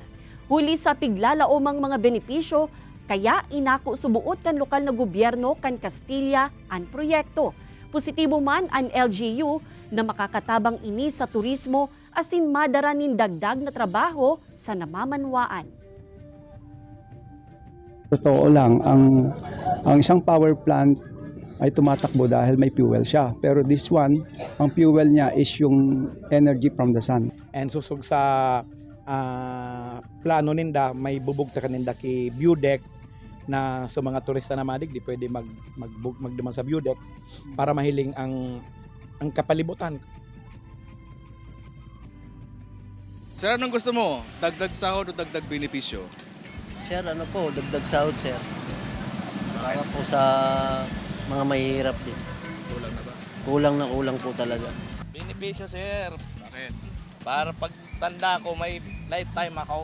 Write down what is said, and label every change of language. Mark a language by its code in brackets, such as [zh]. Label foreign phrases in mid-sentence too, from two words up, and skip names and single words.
[bik] Huli sa piglalaomang mga benepisyo, kaya inako subuot kan lokal na gobyerno kan Castilla ang proyekto. Positibo man ang LGU na makakatabang ini sa turismo asin madara nin dagdag na trabaho sa namamanwaan. [tl] Totoo lang, ang isang power plant ay tumatakbo dahil may fuel siya. [en] Pero this one, [tl] ang fuel niya is yung [en] energy from the sun. [bik] And susog sa plano ninda, may bubugta ka ninda ki [en] view deck [bik] na sa mga turista na madig, di pwede magduman sa [en] view deck [bik] para mahiling ang kapalibutan. [tl] Sir, anong gusto mo? Dagdag sahod o dagdag benepisyo? Sir, ano po, dagdag sahod, sir. Para po sa mga mahihirap din. Kulang na ba? Kulang po talaga. Benepisyo, sir. Bakit? Para pag tanda ko, may lifetime ako.